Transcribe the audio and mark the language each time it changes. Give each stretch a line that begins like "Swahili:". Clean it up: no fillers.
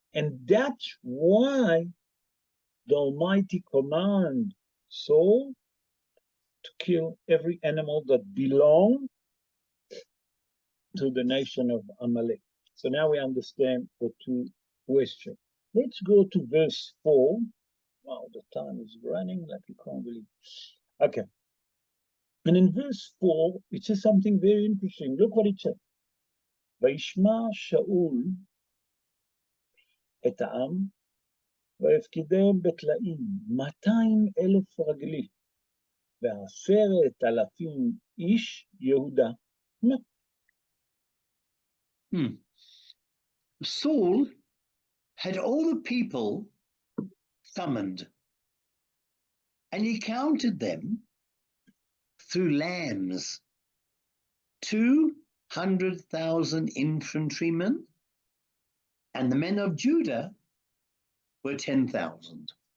English: And that's why the Almighty command Saul to kill every animal that belong to the nation of Amalek. So now we understand the two questions. Let's go to verse 4. Wow, the time is running like you can't believe. Okay. And in verse 4, it says something very interesting. Look what it says.
Hebrew: וישמע שאול את העם, ויפקידם בתלאים 200,000 רגלי, ו10,000 איש יהודה.
English: Saul had all the people summoned, and he counted them through lambs, 200,000 infantrymen, and the men of Judah were 10,000.